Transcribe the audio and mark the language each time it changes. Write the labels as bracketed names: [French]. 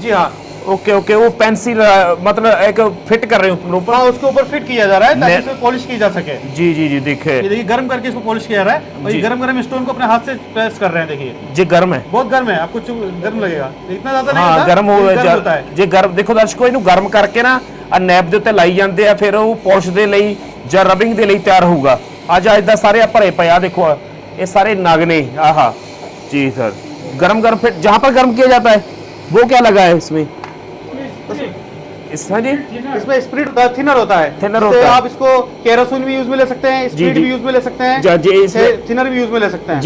[Hindi] जी हाँ। Okay okay, वो pencil मतलब एक फिट कर रहे हैं ऊपर। हाँ उसके ऊपर फिट किया जा रहा है ताकि इसमें पॉलिश की जा सके। जी जी जी देखे, ये देखिए गर्म करके इसको पॉलिश किया जा रहा है, और ये गर्म स्टोन को अपने हाथ से प्रेस कर रहे हैं। देखिए ये गर्म है, बहुत गर्म है, आपको गर्म लगेगा, इतना ज्यादा नहीं हाँ होता, गर्म होता है। [Punjabi] ਜੇ ਗਰਮ ਦੇਖੋ ਦਰਸ਼ਕੋ, ਇਹਨੂੰ ਗਰਮ ਕਰਕੇ ਨਾ ਆ ਨੈਪ ਦੇ ਉੱਤੇ ਲਾਈ ਜਾਂਦੇ ਆ, ਫਿਰ ਉਹ ਪੋਲਿਸ਼ ਦੇ ਲਈ ਜਾਂ ਰਬਿੰਗ ਦੇ ਲਈ ਤਿਆਰ ਹੋਊਗਾ। ਅੱਜ ਦਾ ਸਾਰੇ ਭਰੇ ਪਏ ਆ, ਦੇਖੋ ਇਹ ਸਾਰੇ ਨਗ ਨੇ। [Hindi] ਆਹਾ जी सर, गरम गरम फिर जहाँ पर गर्म किया जाता है वो क्या लगा है इसमें? इसमें जी इसमें स्प्रिट थिनर होता है। थिनर होता है। आप इसको केरोसिन भी यूज में ले सकते हैं, स्प्रिट जी। भी यूज में ले सकते हैं, थिनर भी यूज में ले सकते हैं।